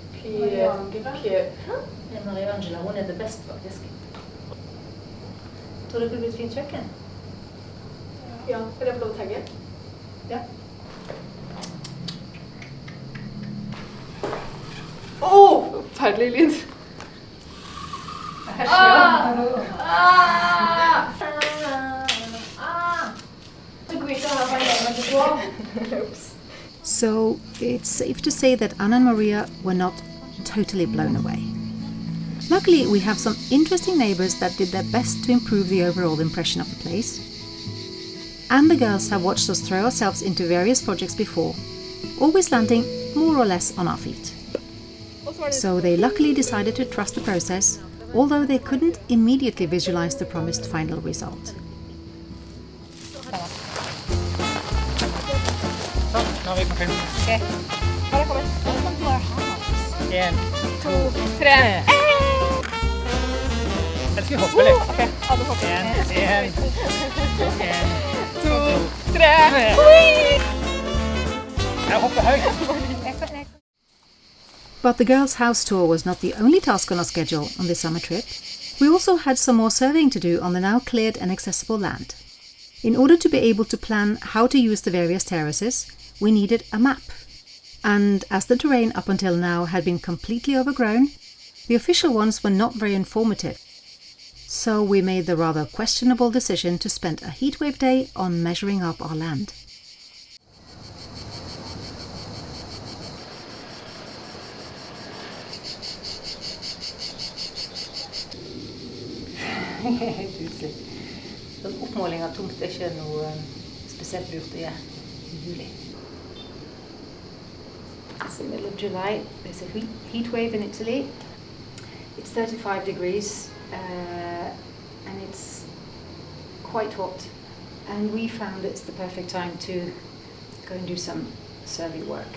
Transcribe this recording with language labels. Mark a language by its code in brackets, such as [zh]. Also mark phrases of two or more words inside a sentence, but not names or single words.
[no] Maria Angela, hun er det best faktisk. Tror du det blir et fint kjøkken? Ja, vil jeg få lov å tagge? Ja. Forferdelig lyd. [en] So it's safe to say that Anna and Maria were not totally blown away. Luckily, we have some interesting neighbors that did their best to improve the overall impression of the place. And the girls have watched us throw ourselves into various projects before, always landing more or less on our feet. So they luckily decided to trust the process, although they couldn't immediately visualize the promised final result. [no] Nå er vi på film. Ok. Har jeg kommet? [en] Welcome to our house. 1, 2, 3. [no] Jeg skal hoppe litt. Ok, alle hopper. 1, 2, 3. Jeg hopper høyt. [en] But the girls' house tour was not the only task on our schedule on this summer trip. We also had some more surveying to do on the now cleared and accessible land. In order to be able to plan how to use the various terraces, we needed a map. And as the terrain up until now had been completely overgrown, the official ones were not very informative. So we made the rather questionable decision to spend a heatwave day on measuring up our land. [no] Helt utslitt. Sånn oppmåling av tomt er ikke noe spesielt lurt å gjøre i juli. [en] It's the middle of July. There's a heat wave in Italy. It's 35 degrees and it's quite hot. And we found it's the perfect time to go and do some survey work.